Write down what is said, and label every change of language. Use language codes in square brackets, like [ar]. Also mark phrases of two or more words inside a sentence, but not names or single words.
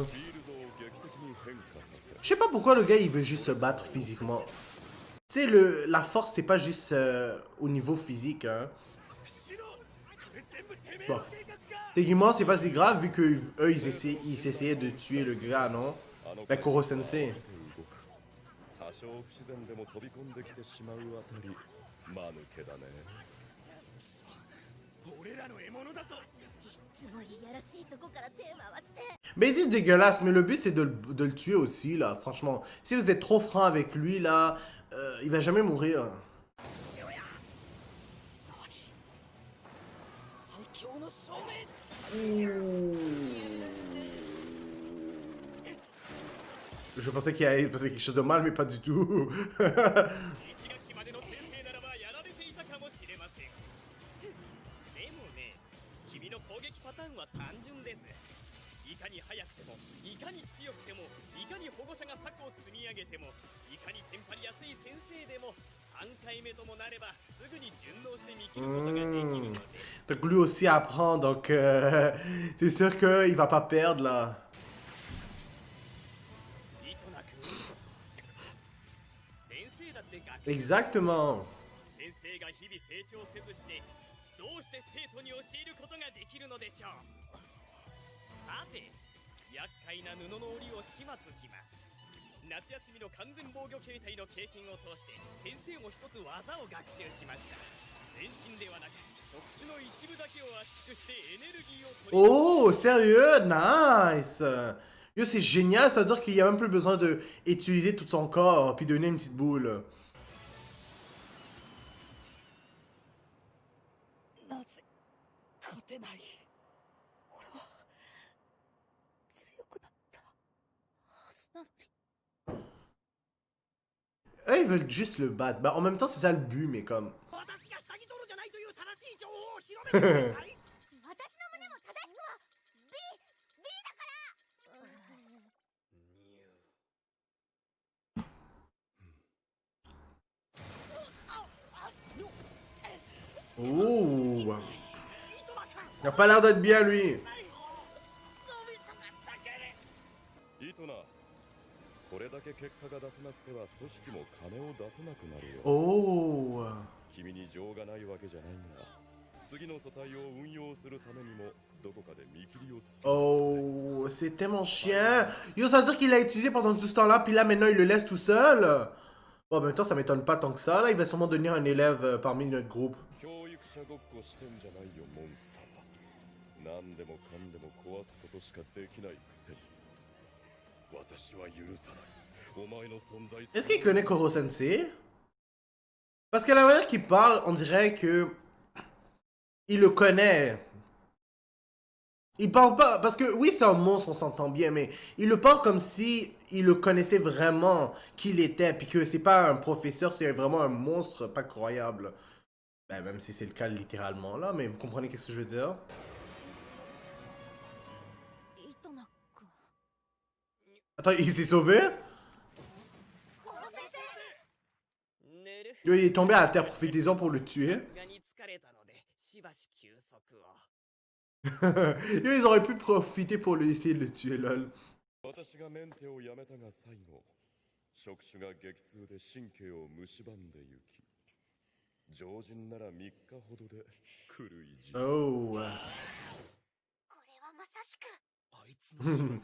[fr] Je sais pas pourquoi le gars il veut juste se battre physiquement. Tu sais, la force c'est pas juste au niveau physique, hein. Bon. Techniquement c'est pas si grave vu que eux ils essayaient de tuer le gars, non? La Koro Sensei. [ja] 多少不自然でも飛び込んできてしまうあたり間抜けだね。俺らの獲物だぞ。いつもいやらしいとこから手回して。 [fr] Mais il dit dégueulasse, mais le but c'est de le tuer aussi là, franchement. Si vous êtes trop franc avec lui là, il va jamais mourir. Je pensais qu'il allait passer quelque chose de mal, mais pas du tout. [ja] 一垣までの先生ならばやられていたかもしれません。でもね、君の攻撃パターンは単純です。いかに速くても、いかに強くても、いかに保護者が策を積み上げても、いかにテンパりやすい先生でも、3回目ともなればすぐに順応して見切ることができるので。 [fr] Donc lui aussi apprend, donc c'est sûr qu'il va pas perdre là. [ja] いとなく先生だって学習 [fr] Exactement. [ja] 先生が日々成長せずしてどうして生徒に教えることができるのでしょう。さて、厄介な布の織を始末します。夏休みの完全防御形態の経験を通して先生も一つ技を学習しました。全身ではなく触手の一部だけを圧縮してエネルギーを取り [fr] Oh, sérieux? Nice! Yo, c'est génial, ça veut dire qu'il y a même plus besoin de utiliser tout son corps puis donner une petite boule. [ja] なぜ勝てない。俺は強くなったはずなのに。 [fr] Eux, ils veulent juste le battre. Bah, en même temps, c'est ça le but, mais comme. [ja] 私が下着泥じゃないという正しい情報を広めてください。私の胸も正しくは B だから。 Oh! [fr] Il a pas l'air d'être bien, lui. [ja] イトナ、これだけ結果が出せなくては組織も金を出せなくなるよ。 Oh! 君に情がないわけじゃないが、次の組対を運用するためにもどこかで見切りをつけ [fr] Oh! C'est tellement chien! Yo, ça veut dire qu'il l'a utilisé pendant tout ce temps-là, puis là, maintenant, il le laisse tout seul? Bon, en même temps, ça m'étonne pas tant que ça. Là, il va sûrement devenir un élève parmi notre groupe. [ja] 教育者ごっこしてんじゃないよ、モンスター。何でもかんでも壊すことしかできないくせに。私は許さない。お前の存在 [fr] Est-ce qu'il connaît Koro Sensei? Parce qu'à la manière qu'il parle, on dirait que il le connaît. Il parle pas, parce que oui, c'est un monstre, on s'entend bien, mais il le parle comme si il le connaissait vraiment qui il était, puis que c'est pas un professeur, c'est vraiment un monstre pas croyable. Ben, même si c'est le cas littéralement là, mais vous comprenez qu'est-ce que je veux dire? [ja] イトナ君。 [fr] Attends, il s'est sauvé? [ja] コロ先寝る。 [fr] Yo, il est tombé à terre, profitez-en pour le tuer. [ja] さすがに疲れたのでしばし休息を。 [fr] Yo, ils auraient pu profiter pour essayer de le tuer, lol. [ja] 私がメンテをやめたが最後、触手が激痛で神経を蝕んでゆき、常人なら3日ほどで狂い死ぬ。 Oh. これはまさしく。あいつの仕業だ。